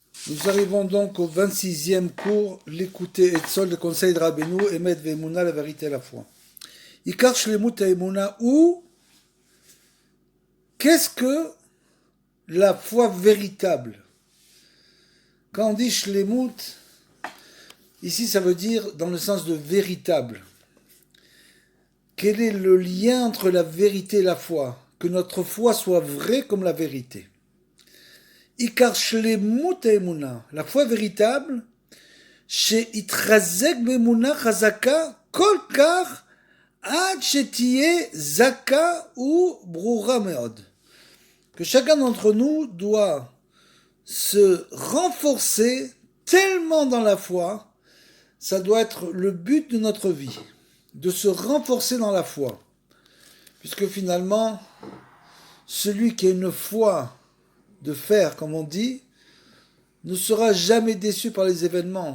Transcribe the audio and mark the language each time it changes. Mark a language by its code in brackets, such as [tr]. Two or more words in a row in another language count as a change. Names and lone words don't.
[fr] Nous arrivons donc au 26e cours, l'écouter et sol de conseil de Rabbeinu, [he] אמת ואמונה, [fr] la vérité et la foi. [he] עיקר שלמות האמונה, [fr] ou qu'est-ce que la foi véritable? Quand on dit shlemut, ici ça veut dire dans le sens de véritable. Quel est le lien entre la vérité et la foi? Que notre foi soit vraie comme la vérité. [he] עיקר שלמות האמונה, [fr] la foi véritable, [he] שיתחזק באמונה חזקה כל כך עד שתהיה זכה וברורה מאוד. [fr] Que chacun d'entre nous doit se renforcer tellement dans la foi, ça doit être le but de notre vie, de se renforcer dans la foi. Puisque finalement, celui qui a une foi de fer, comme on dit, ne sera jamais déçu par les événements.